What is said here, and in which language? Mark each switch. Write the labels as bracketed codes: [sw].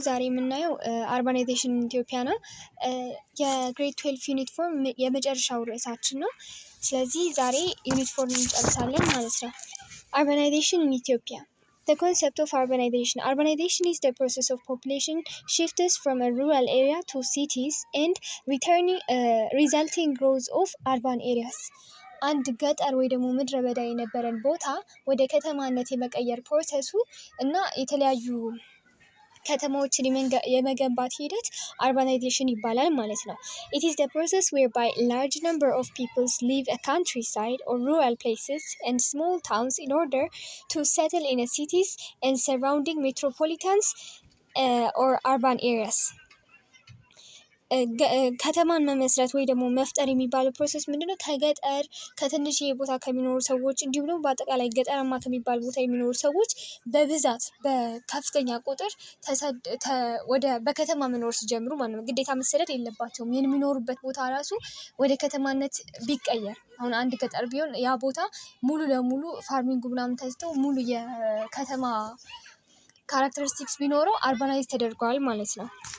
[am] ዛሬ የምናየው አርባናይዜሽን ኢን ኢትዮጵያ ነው። የግሬድ 12 ዩኒት ፎር የመጨረሻው ርዕሳችን ነው። ስለዚህ ዛሬ ዩኒት 4 እንጨርሳለን ማለት ነው። [en] Urbanization in Ethiopia. The concept of urbanization. Urbanization is the process of population shifts from a rural area to cities and resulting growth of urban areas. [am] አንድ ገጠር ወይ ደግሞ ምድረ በዳ የነበረን ቦታ ወደ ከተማነት የመቀየር ፕሮሰሱ እና የተለያዩ ከተማዎችን የመገንባት ሂደት urbanization ይባላል ማለት ነው። [en] It is the process whereby a large number of people leave a countryside or rural places and small towns in order to settle in a cities and surrounding metropolitans or urban areas. [am] ከተማን መመስረት ወይ ደግሞ መፍጠር የሚባለው ፕሮሰስ ምንድነው? ከገጠር ከትንሽ ቦታ ከሚኖሩ ሰዎች እንዲሁም ደግሞ በአጠቃላይ ገጠራማ ከሚባል ቦታ የሚኖሩ ሰዎች በብዛት በከፍተኛ ቁጥር ወደ በከተማ መኖር ሲጀምሩ ማለት ነው። ግዴታ መሰደድ የለባቸውም። የሚኖሩበት ቦታ ራሱ ወደ ከተማነት ቢቀየር አሁን አንድ ገጠር ቢሆን ያ ቦታ ሙሉ ለሙሉ ፋርሚንግ ምናምን ተስተው ሙሉ የከተማ ካራክተሪስቲክስ ቢኖረው አርባናይዝ ተደርጓል ማለት ነው።